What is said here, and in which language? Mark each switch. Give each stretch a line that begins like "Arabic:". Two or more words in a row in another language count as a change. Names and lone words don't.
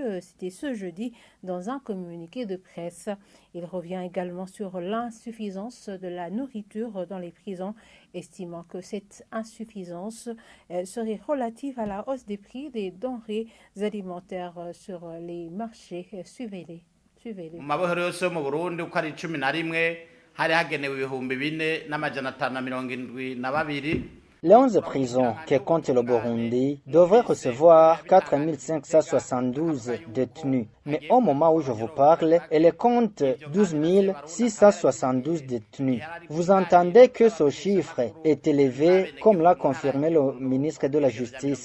French: C'était ce jeudi dans un communiqué de presse. Il revient également sur l'insuffisance de la nourriture dans les prisons, estimant que cette insuffisance serait relative à la hausse des prix des denrées alimentaires sur les marchés. Suivez-les.
Rundi: Mu mabohero yose yo mu Burundi uko ari 11 hari hagenewe ibihumbi 4,572.
French: Les 11 prisons que compte le Burundi devraient recevoir 4572 détenus. Mais au moment où je vous parle, elle compte 12 672 détenus. Vous entendez que ce chiffre est élevé, comme l'a confirmé le ministre de la Justice.